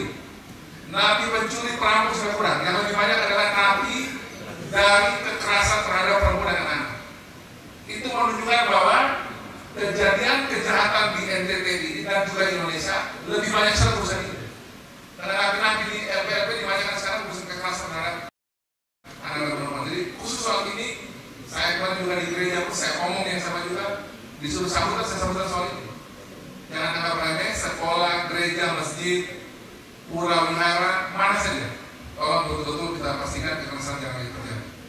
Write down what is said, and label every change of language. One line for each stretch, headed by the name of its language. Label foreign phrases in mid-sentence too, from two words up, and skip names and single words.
Indonesian: Napi pencuri perampok sudah kurang. Yang lebih banyak adalah napi dari kekerasan terhadap perempuan dan anak. Itu menunjukkan bahwa kejadian kejahatan di NTT ini dan juga di Indonesia lebih banyak sekali urusan ini. Karena napi-napi di LPLP dibanyakan sekarang urusan kekerasan terhadap anak-anak perempuan. Jadi khusus soal ini, saya kemarin juga di gereja pun saya ngomong yang sama juga, disuruh sambutan, saya sambutan soal ini. Jangan anggap remeh, sekolah, gereja, masjid, pura wihara, mana saja. Tolong betul-betul kita pastikan kekerasan jangan terjadi.